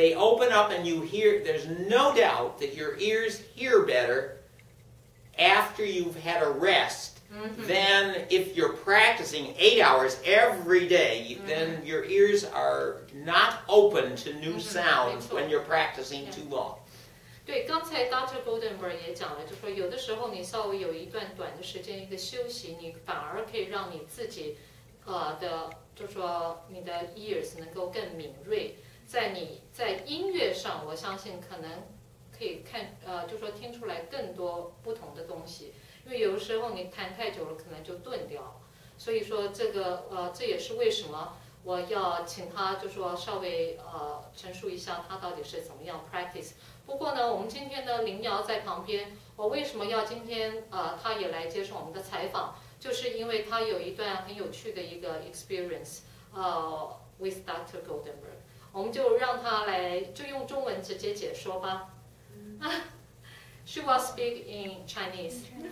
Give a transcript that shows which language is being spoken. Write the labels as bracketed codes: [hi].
[en] They open up and you hear. There's no doubt that your ears hear better after you've had a rest than if you're practicing 8 hours every day. Then your ears are not open to new sounds when you're practicing too long. [zh] 对，刚才 Dr. Goldenberg 也讲了，就说有的时候你稍微有一段短的时间一个休息，你反而可以让你自己就说你的 ears 能够更敏锐，在音乐上，我相信可能可以就说听出来更多不同的东西，因为有的时候你弹太久了，可能就钝掉了。所以说这也是为什么我要请他就说稍微陈述一下他到底是怎么样 practice。不过呢，我们今天呢，林瑶在旁边，我为什么要今天他也来接受我们的采访？就是因为他有一段很有趣的一个 experience with Dr. Goldenberg， 我们就让他来就用中文直接解说吧。 [en] She will speak in Chinese.